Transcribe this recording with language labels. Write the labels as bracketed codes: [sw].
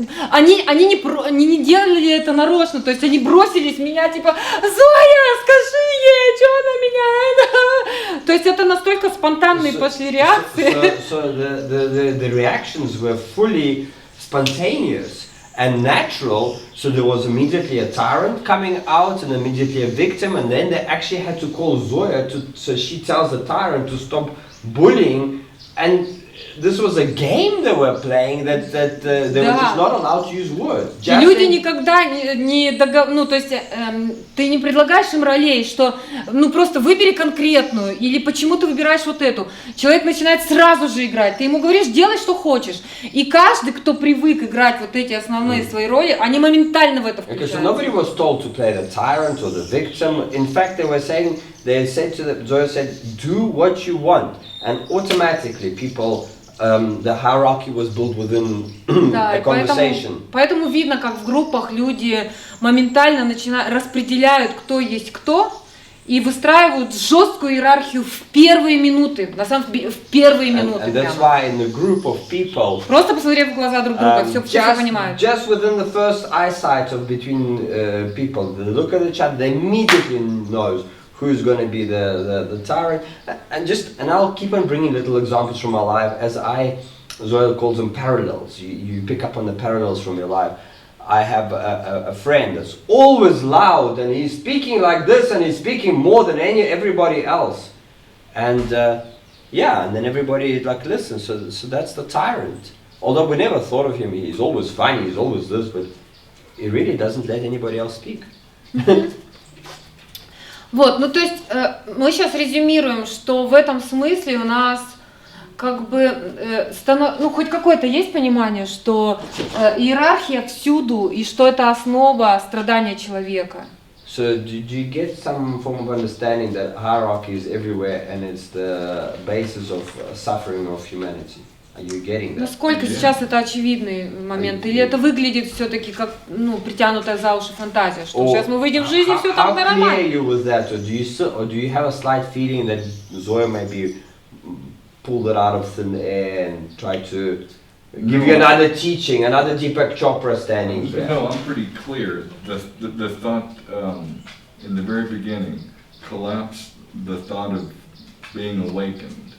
[ru] Они не делали это нарочно, то есть они бросились меня, типа, Зоя, скажи ей, что она меня... То есть это настолько спонтанные пошли реакции. [en] So the reactions were fully spontaneous and natural. So there was immediately a tyrant coming out and immediately a victim, and then they actually had to call Zoya so she tells the tyrant to stop bullying. And this was a game they were playing that they were just not allowed to use words. [ru] Люди никогда не ну, то есть ты не предлагаешь им ролей, что ну просто выбери конкретную, или почему ты выбираешь вот эту. Человек начинает сразу же играть. Ты ему говоришь, делай что хочешь. И каждый, кто привык играть вот эти основные свои роли, они моментально в это включаются. [en] Okay, so nobody was told to play the tyrant or the victim. In fact, they said to them, Zoya said, do what you want, and automatically people. The hierarchy was built within a conversation. [ru] Поэтому видно, как в группах люди моментально распределяют, кто есть кто, и выстраивают жесткую иерархию в первые минуты, на самом деле, в первые минуты [en] And that's [ru] прямо. [en] why in the group of people, [ru] Просто посмотрев в глаза друг друга, все понимают. [en] just within the first eyesight of between people, they look at each other, they immediately knows who's going to be the tyrant. And I'll keep on bringing little examples from my life as Zoel calls them parallels. You pick up on the parallels from your life. I have a friend that's always loud and he's speaking like this and he's speaking more than everybody else. And and then everybody like listens. So that's the tyrant. Although we never thought of him, he's always funny, he's always this, but he really doesn't let anybody else speak. [ru] Вот, ну то есть мы сейчас резюмируем, что в этом смысле у нас как бы хоть какое-то есть понимание, что иерархия всюду и что это основа страдания человека. [en] So do you get some form of understanding that hierarchy is everywhere and it's the basis of suffering of humanity? Are you getting that? [ru] Насколько сейчас это очевидный момент? Или это выглядит все-таки как притянутая за уши фантазия, что сейчас мы выйдем в жизнь и все так нормально? [en] How clear are you with that? Or do you have a slight feeling that Zoya maybe pulled it out of thin air and tried to give you another teaching, another Deepak Chopra standing there? No, I'm pretty clear. The thought in the very beginning collapsed the thought of being awakened.